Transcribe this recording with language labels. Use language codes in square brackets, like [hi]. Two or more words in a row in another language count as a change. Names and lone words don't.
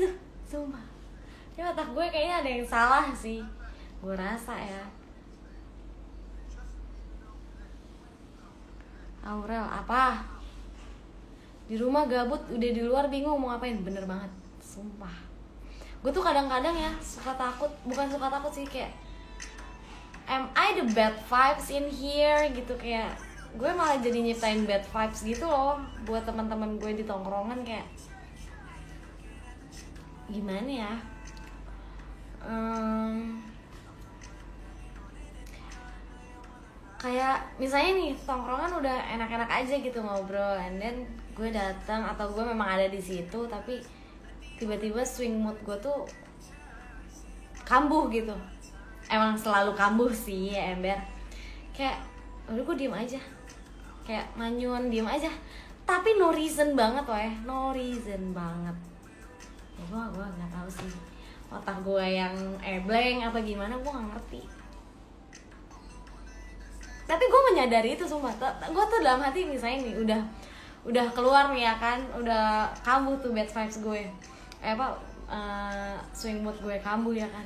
[id] Sumpah, ya otak gue kayaknya ada yang salah sih, gue rasa ya. Aurel, apa? Di rumah gabut, udah di luar bingung mau ngapain. Bener banget, sumpah. Gue tuh kadang-kadang ya suka takut, bukan suka takut sih, kayak [en] am I the bad vibes in here [id] gitu, kayak gue malah jadi nyiptain [en] bad vibes [id] gitu loh buat teman-teman gue di tongkrongan. Kayak gimana ya, kayak misalnya nih tongkrongan udah enak-enak aja gitu ngobrol, [en] and then [id] gue datang atau gue memang ada di situ, tapi tiba-tiba [en] swing mood [id] gue tuh kambuh gitu. Emang selalu kambuh sih ya Ember, kayak udah gue diem aja, kayak manyun diem aja, tapi [en] no reason [id] banget weh, [en] no reason banget. [id] Ya gue nggak tahu sih otak gue yang blank apa gimana, gue nggak ngerti. Tapi gue menyadari itu sumpah. Gue tuh dalam hati misalnya nih udah keluar nih ya kan, udah kambuh tuh [en] bad vibes [id] gue, [en] swing mood [id] gue kambuh ya kan.